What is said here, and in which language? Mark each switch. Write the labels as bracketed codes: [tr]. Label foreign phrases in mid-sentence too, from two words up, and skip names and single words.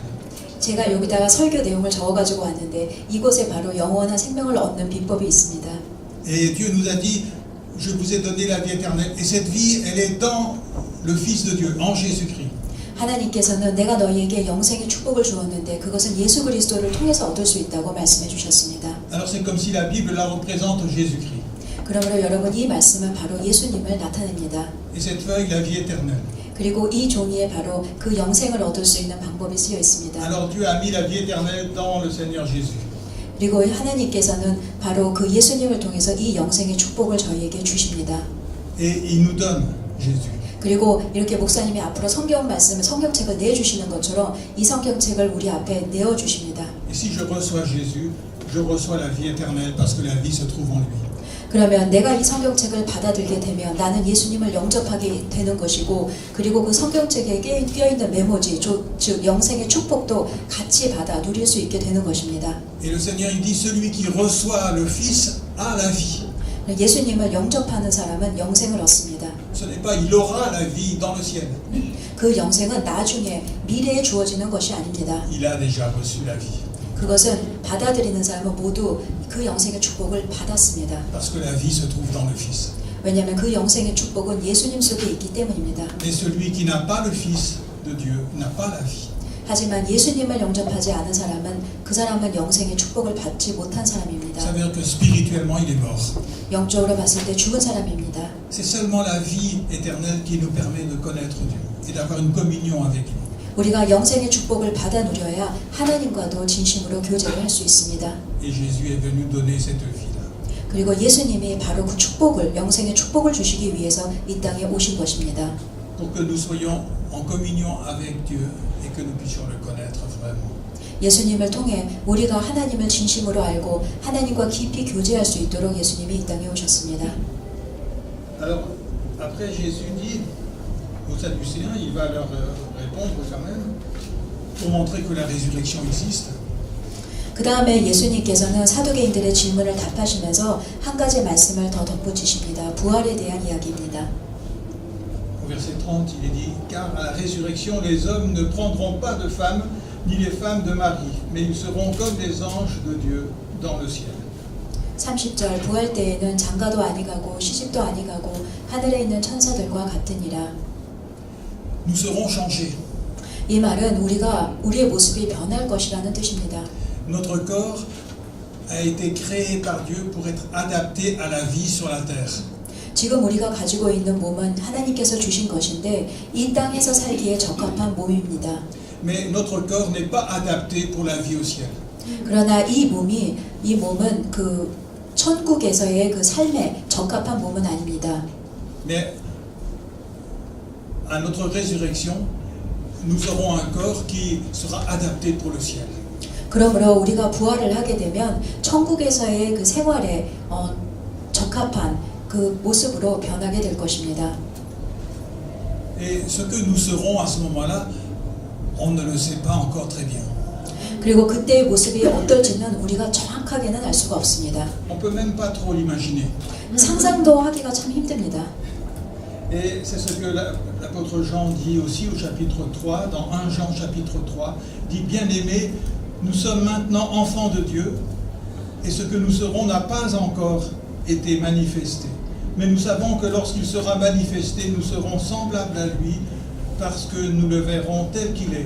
[ko] 제가 여기다가 설교 내용을 적어가지고 왔는데 이곳에 바로 영원한 생명을 얻는 비법이 있습니다. [fr] Et Dieu nous a dit, je vous ai donné la vie éternelle. Et cette vie, elle est dans le Fils de Dieu, en Jésus-Christ. [ko] 하나님께서는 내가 너희에게 영생의 축복을 주었는데 그것은 예수 그리스도를 통해서 얻을 수 있다고 말씀해 주셨습니다. [fr] Alors c'est comme si la Bible la représente Jésus-Christ. [ko] 그러므로 여러분 이 말씀은 바로 예수님을 나타냅니다. [fr] Et cette feuille, la vie éternelle. [ko] 그리고 이 종이에 바로 그 영생을 얻을 수 있는 방법이 쓰여 있습니다. [fr] Alors Dieu a mis la vie éternelle dans le Seigneur Jésus. [ko] 그리고 하나님께서는 바로 그 예수님을 통해서 이 영생의 축복을 저희에게 주십니다. [fr] Et il nous donne Jésus. [ko] 그리고 이렇게 목사님이 앞으로 성경책을 내주시는 것처럼 이 성경책을 우리 앞에 내어주십니다. [fr] Et si je reçois Jésus, je reçois la vie éternelle parce que la vie se trouve en lui. [ko] 그러면 내가 이 성경책을 받아들게 되면 나는 예수님을 영접하게 되는 것이고 그리고 그 성경책에 끼어있는 메모지, 즉 영생의 축복도 같이 받아 누릴 수 있게 되는 것입니다. [fr] Et le Seigneur il dit celui qui reçoit le Fils a la vie. [ko] 예수님을 영접하는 사람은 영생을 얻습니다. [fr] Ce n'est pas il aura la vie dans le ciel. [ko] 그 영생은 나중에 미래에 주어지는 것이 아닙니다. [fr] Il a déjà reçu la vie. [ko] 그것은 받아들이는 사람은 모두 그 영생의 축복을 받았습니다. [fr] Parce que la vie se trouve dans le Fils. [ko] 왜냐하면 그 영생의 축복은 예수님 속에 있기 때문입니다. [fr] Mais celui qui n'a pas le Fils de Dieu n'a pas la vie. [ko] 하지만 예수님을 영접하지 않은 사람은 그 사람은 영생의 축복을 받지 못한 사람입니다. [fr] Ça veut dire que spirituellement il est mort. [ko] 영적으로 봤을 때 죽은 사람입니다. [fr] C'est seulement la vie éternelle qui nous permet de connaître Dieu et d'avoir une communion avec lui. [ko] 우리가 영생의 축복을 받아 누려야 하나님과도 진심으로 교제를 할 수 있습니다. [fr] Et Jésus est venu donner cette vie-là. [ko] 그리고 예수님이 바로 그 축복을, 영생의 축복을 주시기 위해서 이 땅에 오신 것입니다. [fr] Pour que nous soyons en communion avec Dieu et que nous puissions le connaître vraiment. [ko] 예수님을 통해 우리가 하나님을 진심으로 알고 하나님과 깊이 교제할 수 있도록 예수님이 이 땅에 오셨습니다. [fr] Alors, après Jésus dit aux Sadducéens, il va leur répondre quand même, pour montrer que la résurrection existe. [ko] 그 다음에 예수님께서는 사두개인들의 질문을 답하시면서 한 가지 말씀을 더 덧붙이십니다. 부활에 대한 이야기입니다. [fr] Au verset 30, il est dit, car à la résurrection, les hommes ne prendront pas de femmes, ni les femmes de mari, mais ils seront comme les anges de Dieu dans le ciel. [ko] 30절 부활 때에는 장가도 아니 가고 시집도 아니 가고 하늘에 있는 천사들과 같으니라. [fr] Nous serons changés. [ko] 이 말은 우리의 모습이 변할 것이라는 뜻입니다. [fr] Notre corps a été créé par Dieu pour être adapté à la vie sur la terre. [ko] 지금 우리가 가지고 있는 몸은 하나님께서 주신 것인데 이 땅에서 살기에 적합한 몸입니다. [fr] Mais notre corps n'est pas adapté pour la vie au ciel. [ko] 그러나 이 몸은 그 천국에서의 그 삶에 적합한 몸은 아닙니다. [fr] Mais à notre résurrection, nous aurons un corps qui sera adapté pour le ciel. [ko] 그러므로 우리가 부활을 하게 되면 천국에서의 그 생활에 적합한 그 모습으로 변하게 될 것입니다. [fr] Et ce que nous serons à ce moment-là, on ne le sait pas encore très bien. [ko] 그리고 그때의 모습이 어떨지는 우리가 정확하게는 알 수가 없습니다. [fr] On peut même pas trop l'imaginer. [ko] 상상도 하기가 참 힘듭니다. [fr] Et c'est ce que l'apôtre Jean dit aussi au chapitre 3, dans 1 Jean chapitre 3, dit bien-aimés, nous sommes maintenant enfants de Dieu, et ce que nous serons n'a pas encore été manifesté. Mais nous savons que lorsqu'il sera manifesté, nous serons semblables à lui, parce que nous le verrons tel qu'il est.